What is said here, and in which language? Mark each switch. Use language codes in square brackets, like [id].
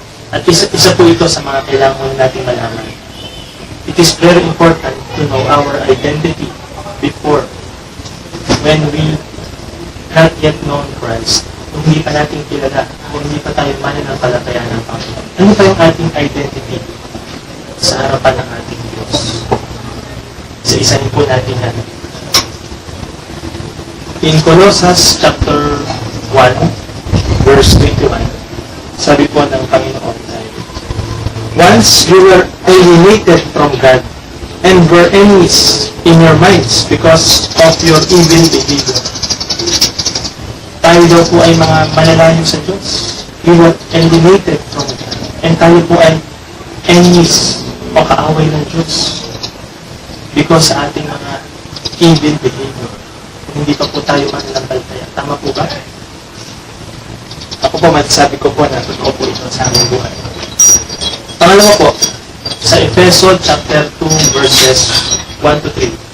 [tl] At isa po ito sa mga kailangan natin malaman. [en] It is very important to know our identity before when we not yet known Christ. [tl] Kung hindi pa natin kilala, kung hindi pa tayo mananampalataya ng Panginoon. Ano pa yung ating identity sa harapan ng ating Diyos? Isa-isahin po natin yan. [en] In Colossians chapter 1, verse 21, [tl] sabi po ng Panginoon ay, [en] once you were alienated from God and were enemies in your minds because of your evil behavior. [tl] Tayo daw po ay mga manalayo sa Diyos. [en] We were alienated from God. [tl] And tayo po ay enemies o kaaway ng Diyos because sa ating mga [en] evil behavior. [tl] Hindi pa po tayo mananampalataya. Tama po ba? Ako po, masasabi ko po na totoo po ito sa aming buhay. Pangalawa po, sa Efeso chapter 2 verses 1 to 3.